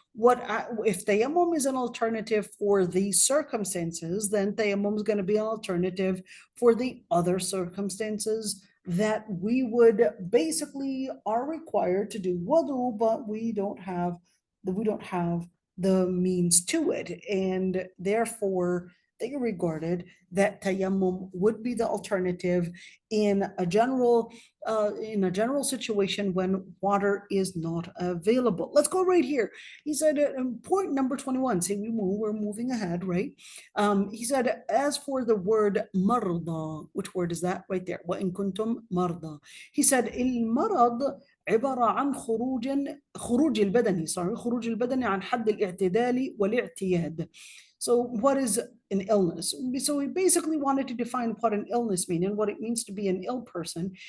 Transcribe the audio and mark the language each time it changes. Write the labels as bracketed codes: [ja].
[en] If tayammum is an alternative for these circumstances, then tayammum is going to be an alternative for the other circumstances that we would basically are required to do wudu, but we don't have the means to it, and therefore they regarded that tayammum would be the alternative in a general situation when water is not available. Let's go right here. He said, point number 21. See, we're moving ahead, right? He said, as for the word marda, which word is that right there? [ar] وَإِن كُنتُم marda. [en] He said, [ar] المرض عبارة عن خروج البدن عن حد الاعتدال والاعتياد. [en] So what is an illness? So he basically wanted to define what an illness means and what it means to be an ill person.